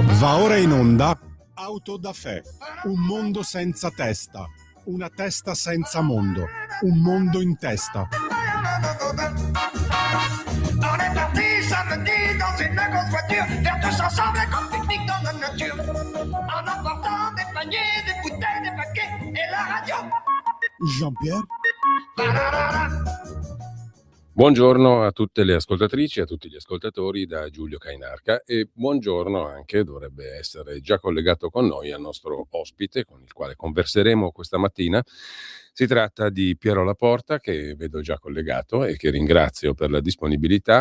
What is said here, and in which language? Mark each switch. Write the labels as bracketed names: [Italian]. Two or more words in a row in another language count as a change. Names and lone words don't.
[Italian] Va ora in onda Auto da Fè, un mondo senza testa, una testa senza mondo, un mondo in testa. [French] On est parti samedi dans une grosse voiture, faire tous ensemble comme pique-nique dans la nature. En emportant des paniers, des bouteilles, des paquets et la radio. Jean-Pierre? [Italian] Buongiorno a tutte le ascoltatrici e a tutti gli ascoltatori da Giulio Cainarca e buongiorno anche, dovrebbe essere già collegato con noi, al nostro ospite con il quale converseremo questa mattina. Si tratta di Piero Laporta, che vedo già collegato e che ringrazio per la disponibilità.